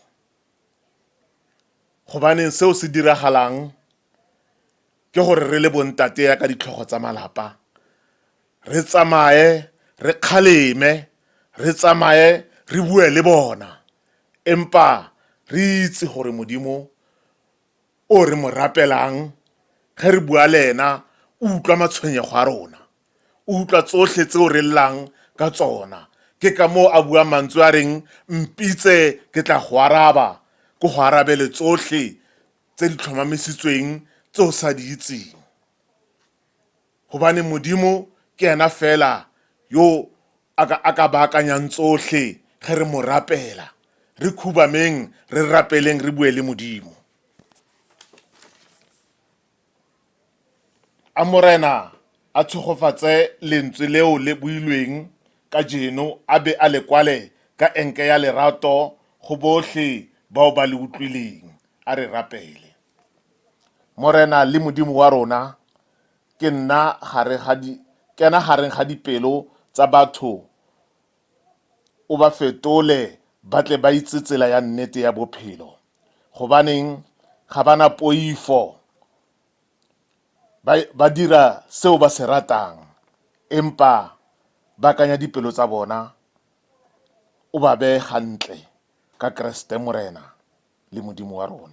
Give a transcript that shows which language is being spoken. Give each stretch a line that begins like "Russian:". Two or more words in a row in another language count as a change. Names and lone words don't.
Northern Sotho: Gobaneng seo se diragalang ke gore re le bontate ya ka ditlhogo tsa malapa, re tsamaye re kgaleme, re tsamaye re bue le bona, empa re itse gore Modimo o re mo rapelang ge re bua le ena, o utlwa matshwenyego a rona, o utlwa tsohle tseo re llang ka tsona. Ke ka moo a bua mantswe a reng, mpitse ke tla go araba, ke go arabele tsohle tse di tlhomamisitsweng tse o sa di itseng. Gobane Modimo ke ena fela yo a ka baakanyang tsohle ge re mo rapela, re khubameng, re rapeleng, re bue le Modimo. A morena a tshogofatse lentswe leo le builweng ka jeno, a be a le kwale ka enke ya lerato go bohle bao ba le utlwileng. A re rapele. Morena le Modimo wa rona ke nna gareng ga dipelo tsa batho, o ba fetole ba tle ba itse tsela ya nnete ya bophelo, gobaneng ga bana poifo, ba dira seo ba se ratang, empa ba kanya dipelo tsa bona o ba bee gantle ka Kriste Morena le Modimo wa rona.